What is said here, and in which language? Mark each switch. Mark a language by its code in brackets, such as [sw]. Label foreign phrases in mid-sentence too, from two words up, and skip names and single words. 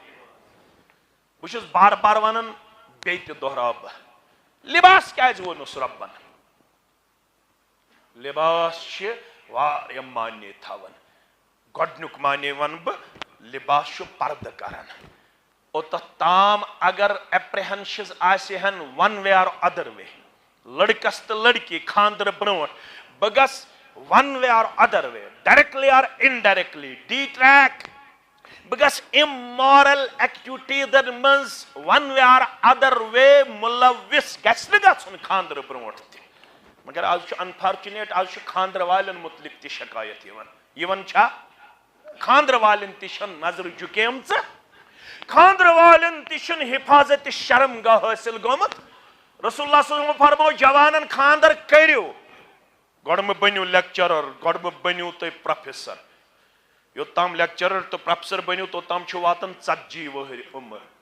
[ks] بہٕ چھُس بار بار ونان بیٚیہِ تہِ دۄہراو بہٕ لباس کیٛازِ ووٚنُس رۄبن لباس چھِ واریاہ معنے تھاوان گۄڈنیُک معنے ونہٕ بہٕ لباس چھُ پردٕ کران اوٚتتھ تام اگر ایپریہنشز آسہِ ہن [en] one way or other way [ks] لڑکس تہٕ لڑکی خانٛدرٕ برونٛٹھ بہٕ گژھٕ [en] one way or other way directly or indirectly de-track بگس امورل [ks] ایکٹیویٹیزن منز [en] one way or other way [ks] ملوث گژھِ نہٕ گژھُن خاندر برونٹھ تہِ مگر آز چھُ انفارچُنیٹ آز چھُ خاندر والٮ۪ن متعلق تہِ شکایت یِوان چھا خاندر والٮ۪ن تہِ چھَنہٕ نظر جُکیمژٕ خاندر والٮ۪ن تہِ چھُنہٕ حفاظت شرم گاہ حٲصِل گوٚمُت رسول اللہ [ar] صلی اللہ علیہ وسلم [ks] فرمو جوانن خاندر کٔرِو گۄڈٕ مہٕ بٔنِو لیکچرر گۄڈٕ مہٕ بٔنِو تُہۍ پروفیسر یوٚتام لیکچرر تہٕ پروفیسر بٔنِو توٚتام چھُ واتان 40 وٕہٕرۍ عُمر